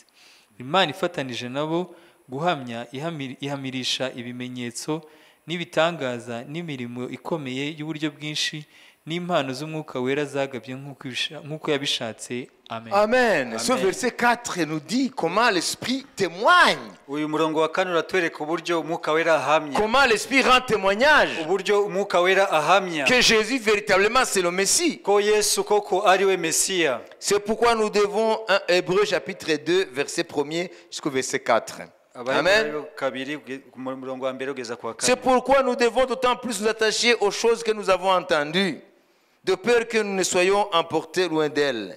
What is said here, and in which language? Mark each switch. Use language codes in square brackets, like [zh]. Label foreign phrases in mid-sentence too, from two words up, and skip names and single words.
[rw] Imana ifatanije nabo guhamya ihamirisha ibimenyetso n'ibitangaza n'imirimo ikomeye y'uburyo bwinshi n'impano z'umwuka wera zagabye nk'uko yabishatse. Amen. Amen. [fr] Ce verset 4 nous dit comment l'Esprit témoigne. [rw] uyu murongo wa kane uratwereka uburyo umwuka wera ahamya, [fr] Comment l'Esprit rend témoignage [rw] uburyo umwuka wera ahamya [fr] que Jésus véritablement c'est le Messie. [rw] ko Yesu koko ari we Mesiya. [fr] C'est pourquoi nous devons un Hébreux chapitre 2 verset 1er jusqu'au verset 4. Amen. C'est pourquoi nous devons d'autant plus nous attacher aux choses que nous avons entendues, de peur que nous ne soyons emportés loin d'elles.